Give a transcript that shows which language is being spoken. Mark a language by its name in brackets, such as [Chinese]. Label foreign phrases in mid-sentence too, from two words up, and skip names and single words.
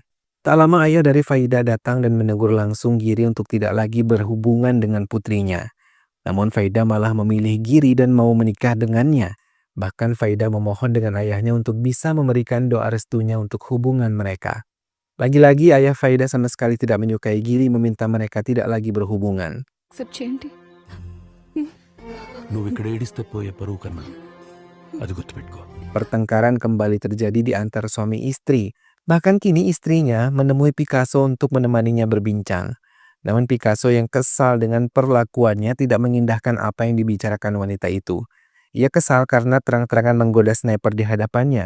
[Indonesian] Tak lama ayah dari Faida datang dan menegur langsung Giri untuk tidak lagi berhubungan dengan putrinya. Namun Faida malah memilih Giri dan mau menikah dengannya. Bahkan Faida memohon dengan ayahnya untuk bisa memberikan doa restunya untuk hubungan mereka. Lagi-lagi ayah Faida sama sekali tidak menyukai Giri meminta mereka tidak lagi berhubungan. [Telugu] యాక్సెప్ట్ చేయండి. నువ్వు ఇక్కడ ఏడిస్తే పోయే పరువు కన్నా అది గుర్తుపెట్టుకో. [Indonesian] Pertengkaran kembali terjadi di antara suami istri. Bahkan kini istrinya menemui Picasso untuk menemaninya berbincang. Namun Picasso yang kesal dengan perlakuannya tidak mengindahkan apa yang dibicarakan wanita itu. Ia kesal karena terang-terangan menggoda sniper di hadapannya.